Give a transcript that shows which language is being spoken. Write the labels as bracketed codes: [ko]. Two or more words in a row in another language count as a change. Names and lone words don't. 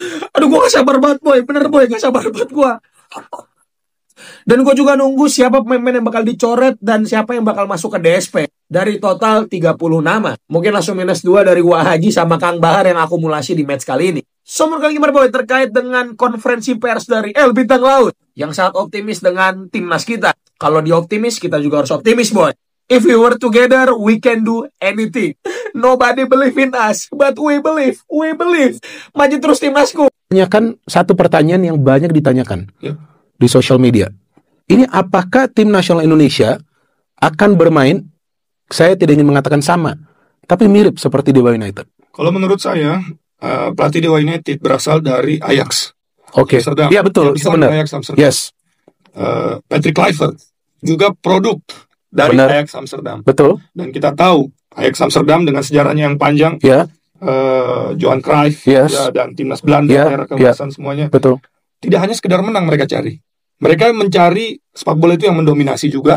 [id] Aduh, gue gak sabar banget, boy. Bener, boy, gak sabar banget gue. Dan gue juga nunggu siapa pemain yang bakal dicoret dan siapa yang bakal masuk ke DSP. Dari total 30 nama. Mungkin langsung minus 2 dari gua Haji sama Kang Bahar yang akumulasi di match kali ini. So, menurut kalian gimana, boy, terkait dengan konferensi pers dari El Bintang Laut yang sangat optimis dengan timnas kita? Kalau dia optimis, kita juga harus optimis, boy. [en] If we were together, we can do anything. Nobody believe in us, but we believe. We believe. [id] Maju terus timnasku. Tanyakan satu pertanyaan yang banyak ditanyakan di sosial media. Ini apakah tim nasional Indonesia akan bermain, saya tidak ingin mengatakan sama, tapi mirip seperti Dewa United? Kalau menurut saya, pelatih Dewa United berasal dari Ajax. Oke, iya betul, benar. Ajax Amsterdam. Yes. Patrick Kluivert juga produk dari Ajax Amsterdam. Betul. Dan kita tahu Ajax Amsterdam dengan sejarahnya yang panjang, Johan Cruyff, dan timnas Belanda, era keemasan semuanya. Betul. Tidak hanya sekedar menang mereka cari. Mereka mencari sepak bola itu yang mendominasi juga.